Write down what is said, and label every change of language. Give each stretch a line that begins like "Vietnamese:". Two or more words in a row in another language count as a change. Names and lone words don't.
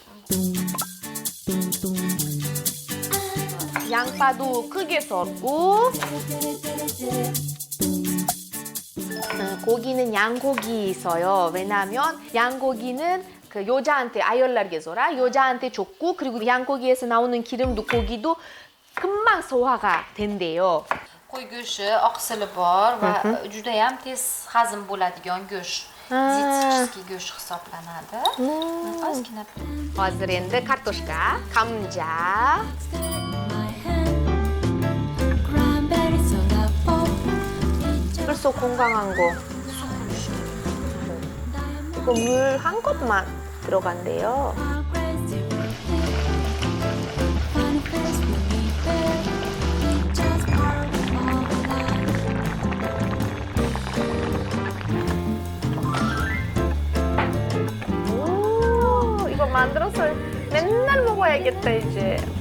Korean: 양파도 크게 썰고 고기는 양고기 있어요. 왜냐하면 양고기는 그 여자한테 아이올라르게 줘라. 여자한테 좋고 그리고 양고기에서 나오는 기름도 고기도 금방 소화가 된대요.
Uzbek: Qo'y go'shti, oqsili bor va judayam tez hazm bo'ladigan go'sht. Dietический go'sht hisoblanadi. Ozgina. Hozir endi kartoshka,
Korean: 감자, 그래서 건강한 거. 이거 물 한 컵만 들어간대요. 오, 이거 만들어서 맨날 먹어야겠다 이제.